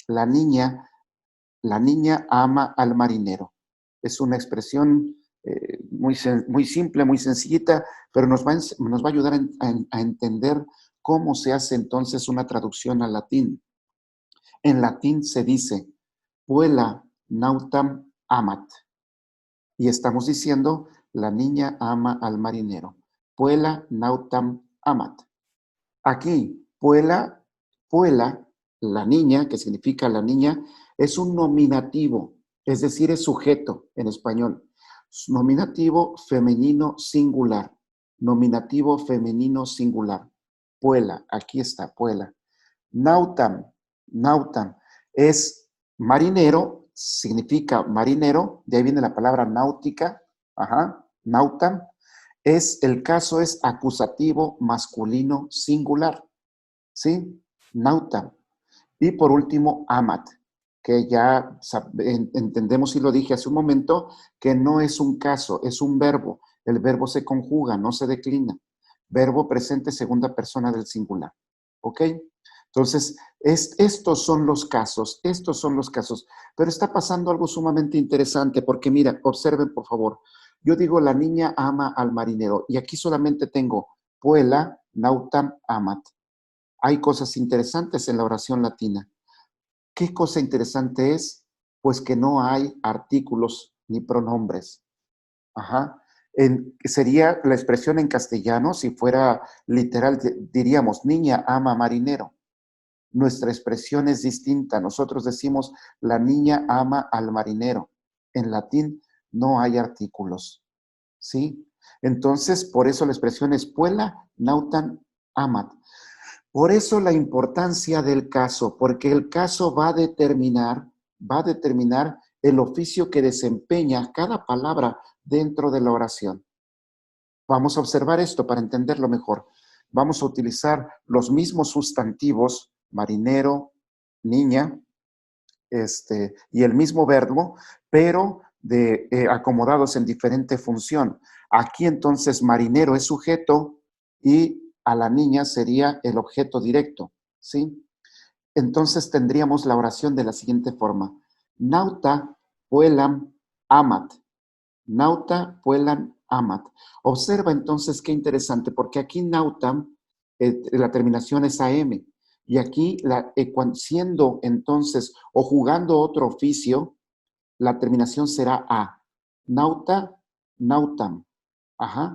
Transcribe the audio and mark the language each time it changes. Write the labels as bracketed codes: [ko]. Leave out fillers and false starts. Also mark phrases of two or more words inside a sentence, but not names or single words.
[es] La niña ama al marinero. Es una expresión muy simple, muy sencillita, pero nos va a ayudar a entender cómo se hace entonces una traducción al latín. En latín se dice, [la] puella nautam amat. [es] Y estamos diciendo, la niña ama al marinero. [la] Puella nautam amat. [es] Aquí, puella, la niña, que significa la niña, es un nominativo, es decir, es sujeto en español. Nominativo femenino singular. Nominativo femenino singular. Puella, aquí está, puella. [la] Nautam, nautam, [es] es marinero, significa marinero, de ahí viene la palabra náutica, nautam. El caso es acusativo masculino singular, ¿sí? nautam. Y por último, amat, que ya entendemos y lo dije hace un momento, que no es un caso, es un verbo. El verbo se conjuga, no se declina. Verbo presente, segunda persona del singular. ¿Ok? Entonces, estos son los casos, estos son los casos. Pero está pasando algo sumamente interesante, porque mira, observen por favor. Yo digo, la niña ama al marinero, y aquí solamente tengo [la] puela, nautam, amat. [es] Hay cosas interesantes en la oración latina. ¿Qué cosa interesante es? Pues que no hay artículos ni pronombres. Ajá. Sería la expresión en castellano, si fuera literal, diríamos, niña ama marinero. Nuestra expresión es distinta. Nosotros decimos, la niña ama al marinero. En latín no hay artículos. ¿Sí? Entonces, por eso la expresión es [la] puella, nautan, amat. [es] Por eso la importancia del caso, porque el caso va a determinar el oficio que desempeña cada palabra dentro de la oración. Vamos a observar esto para entenderlo mejor. Vamos a utilizar los mismos sustantivos, marinero, niña, y el mismo verbo, pero acomodados en diferente función. Aquí entonces marinero es sujeto y a la niña sería el objeto directo, ¿sí? Entonces tendríamos la oración de la siguiente forma. [la] Nauta puelam amat. Nauta puelam amat. [es] Observa entonces qué interesante, porque aquí nautam, la terminación es AM, y aquí, siendo entonces o jugando otro oficio, la terminación será A. [la] Nauta, nautam. Ajá.